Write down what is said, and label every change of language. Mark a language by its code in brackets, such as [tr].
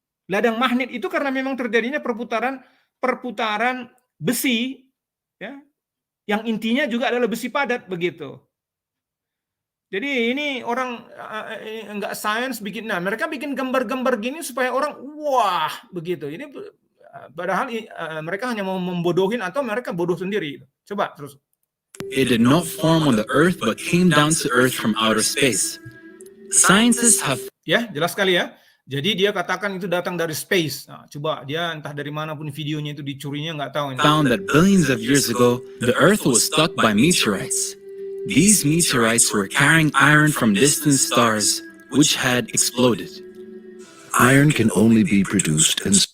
[id] Ladang magnet itu karena memang terjadinya perputaran besi, ya, yang intinya juga adalah besi padat begitu. Jadi ini orang nggak sains bikin, nah mereka bikin gambar-gambar gini supaya orang wah begitu. Ini padahal mereka hanya mau membodohin atau mereka bodoh sendiri. Coba terus. [en] It did not form on the earth, but came down to earth from outer space. Scientists have... [id] Ya, jelas sekali, ya. Jadi dia katakan itu datang dari space. Nah, coba dia entah dari mana pun videonya itu dicurinya nggak tahu ini. [en] Found that billions of years ago, the Earth was struck by meteorites. These meteorites were carrying iron from distant stars, which had exploded. Iron can only be produced in